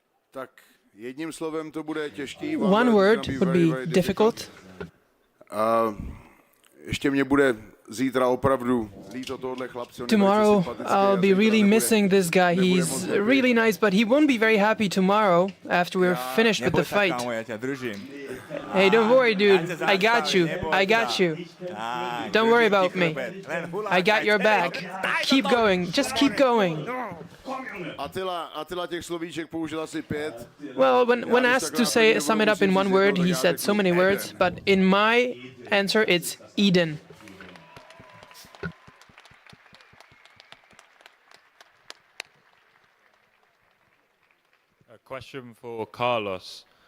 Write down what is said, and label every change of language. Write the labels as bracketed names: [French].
[Czech] Tak jedním slovem to bude těžký. [English] One word would be difficult. [Czech] Ještě mě bude zítra opravdu líto tohle chlapce. [English] Tomorrow I'll be really missing this guy. He's really nice, but he won't be very happy tomorrow after we're finished with the fight. Hey, don't worry, dude. I got you. I got you. Don't worry about me. I got your back. Keep going. Just keep going. [Czech] Attila těch slovíček použil asi 5. [English] Well, when asked to sum it up in one word, he said so many words, but in my answer, it's Eden. A question for Carlos.